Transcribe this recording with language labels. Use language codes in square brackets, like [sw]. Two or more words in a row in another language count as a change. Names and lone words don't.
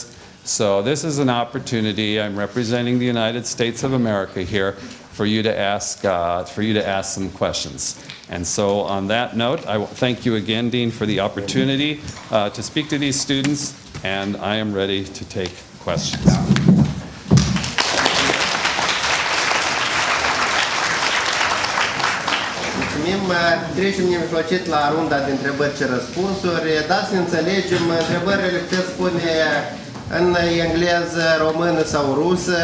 [en] So this is an opportunity. I'm representing the United States of America here for you to ask some questions. And so on that note, I thank you again, Dean, for the opportunity to speak to these students, and I am ready to take questions. [ro] Trecem neplăcit la runda de întrebări și răspunsuri. Dați să înțelegem, întrebările puteți spune în engleză, română sau rusă.